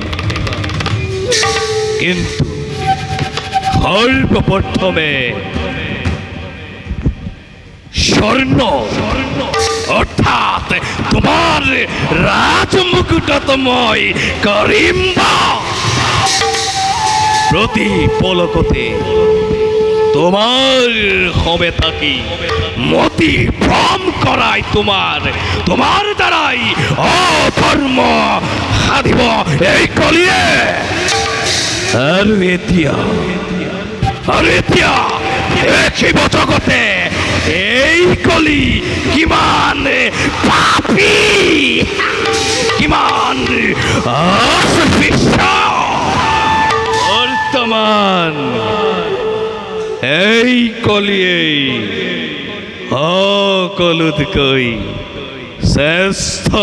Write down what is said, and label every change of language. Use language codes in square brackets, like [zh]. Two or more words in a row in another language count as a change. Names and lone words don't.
[as] কিন্তু সর্বপ্রথমে স্বর্ণ অর্থাৎ তোমার রাজমুকুটত মই করিম প্রতি পলকতে তোমার হবে থাকি মতি ভ্রম করাই তোমার দ্বারাই অধর্ম সাধিব এই কলিয়ে আৰু এতিয়া দেখিব জগতে এই কলি কিমান পাপী কিমান অস্পৃশ্য বৰ্তমান এই কলিয়েই সকলোতকৈ শ্ৰেষ্ঠ